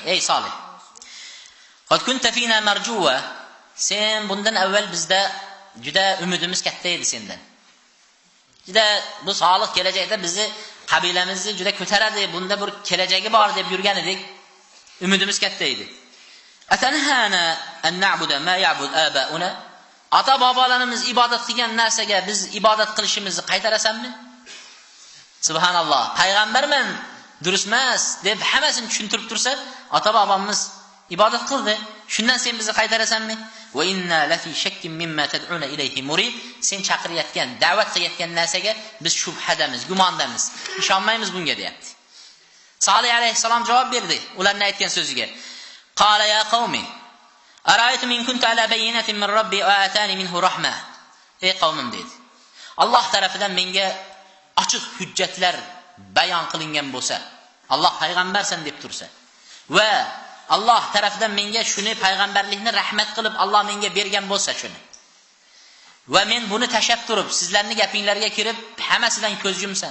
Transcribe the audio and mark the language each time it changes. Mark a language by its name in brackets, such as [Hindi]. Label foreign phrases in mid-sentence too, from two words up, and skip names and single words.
[Uzbek] Ey Solih. [Arabic] قد كنت فينا مرجوا. [Uzbek] Sen bundan avval bizda juda umidimiz katta edi sendan. Juda bu Solih kelajakda bizni qabilamizni juda ko'taradi, bunda bir kelajagi bor deb yurgan edik. Umidimiz katta edi. [Arabic] أتنهانا أن نعبد ما يعبد آباؤنا. [Uzbek] Ata bobolarimiz ibodat qilgan narsaga biz ibodat qilishimizni qaytarasanmi? Subhanalloh. Payg'ambarman, durust emas deb hammasini tushuntirib tursa, ata bobomiz ibodat qildi. Shundan sen bizni qaytarasanmi? [Arabic] وإنا لفي شك مما تدعونا إليه مريد. [Uzbek] Sen chaqirayotgan, da'vat qilayotgan narsaga biz shubhadamiz, gumondamiz. Ishonmaymiz bunga deyapti. Solih alayhisalom javob berdi ularning aytgan so'ziga. [Arabic] قال يا قوم أرأيتم إن كنت على بينة من ربي وآتاني منه رحمة. [Uzbek] Ey qavmim dedi. Alloh tarafidan menga ochiq hujjatlar bayon qilingan bo'lsa, Alloh payg'ambarsan deb tursa va Alloh tarafidan menga shuni payg'ambarlikni rahmat qilib Alloh menga bergan bo'lsa shuni. Va men buni tashab turib sizlarning gapinglarga kirib hammasidan ko'z yumsam.